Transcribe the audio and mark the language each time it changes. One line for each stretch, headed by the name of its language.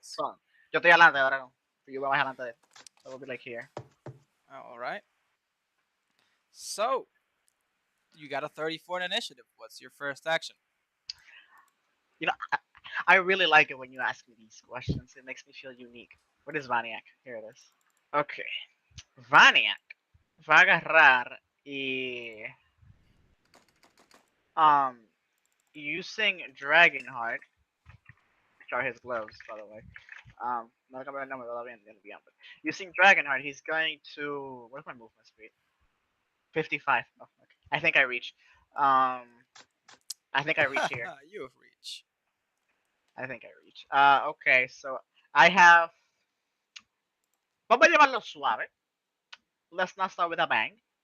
Spanish: So, yo estoy adelante ahora, no. Yo voy más adelante de él.
English: So we'll be like here. All right. So, you got a 34 in initiative. What's your first action? You know, I really like it when you ask me these questions. It makes me feel unique. What is Vaniac? Here it is. Okay. Vaniac
Spanish: va a agarrar y
English: using Dragonheart, which are his gloves, by the way.
Spanish: No cambiar el nombre todavía,
English: but using Dragonheart, he's going to. What's my movement speed? 55. Oh, okay. I think I reach. I think I reach here. You have reach. I think I reach. Okay, so I have.
Spanish: Vamos a llevarlo suave.
English: Let's not start with a bang.